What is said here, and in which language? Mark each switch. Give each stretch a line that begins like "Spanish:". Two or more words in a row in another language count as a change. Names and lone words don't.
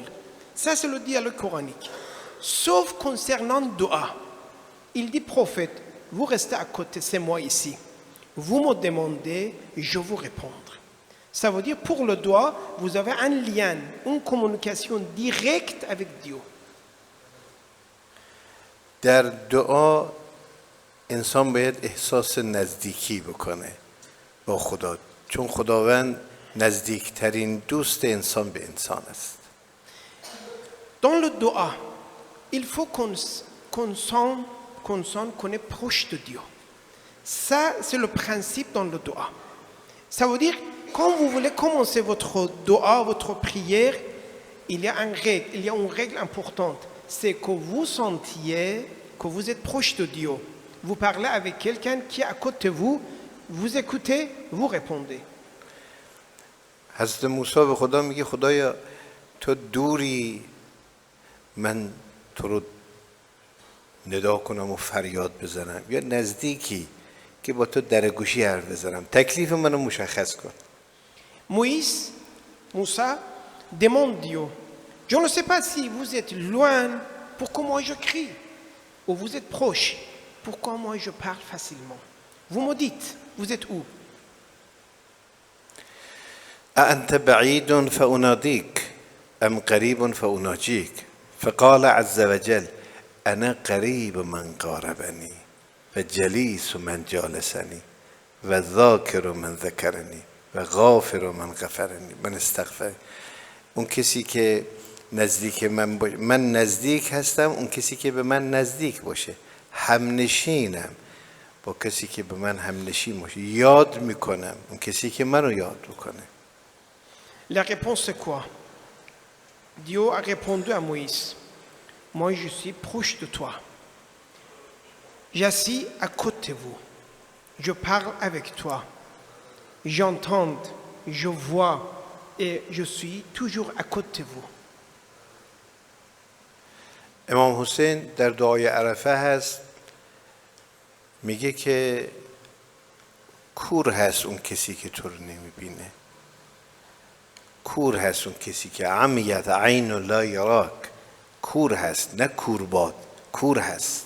French: Ça, c'est le dialogue coranique. Sauf concernant Dua. Il dit, prophète, vous restez à côté, c'est moi ici. Vous me demandez, je vous répondre. Ça veut dire, pour le Dua, vous avez un lien, une communication directe avec Dieu.
Persian: در دعا انسان باید احساس نزدیکی بکنه با خدا، چون خداوند نزدیکترین دوست انسان به انسان است.
French: Dans le Dua, il faut qu'on sente qu'on est proche de Dieu. Ça, c'est le principe dans le Dua. Ça veut dire, quand vous voulez commencer votre Dua, votre prière, il y a une règle importante. C'est que vous sentiez que vous êtes proche de Dieu. Vous parlez avec quelqu'un qui est à côté de vous, vous écoutez, vous répondez.
Persian: حضرت موسی به خدا میگه خدایا تو دوری، من تو رو ندا کنم و فریاد بزنم، یا نزدیکی که با تو در گوشی حرف بزنم، تکلیف منو مشخص کن.
French: Moussa demande Dieu. Je ne sais pas si vous êtes loin, pourquoi moi je crie, ou vous êtes proche, pourquoi moi je parle facilement. Vous me dites, vous êtes où?
Arabic: أأنت بعيد فأناديك أم قريب فأناجيك فقال عز وجل أنا قريب من قاربني وجليس من جالسني وذاكر من ذكرني وغافر من غفرني من استغفر.
Persian: اون کسی که نزدیک من باشه، من نزدیک هستم، اون کسی که به من نزدیک باشه، همنشینم با کسی که به من همنشین باشه، یاد میکنم اون کسی که منو یاد میکنه.
French: La réponse c'est quoi? Dieu a répondu à Moïse, moi je suis proche de toi, j'assis à côté de vous, je parle avec toi, j'entends, je vois et je suis toujours à côté de vous.
Persian: امام حسین در دعای عرفه هست، میگه که کور هست اون کسی که تو رو نمیبینه، کور هست اون کسی که
Arabic: عمیت عین لا یراک،
Persian: کور هست نه کورباد، کور هست.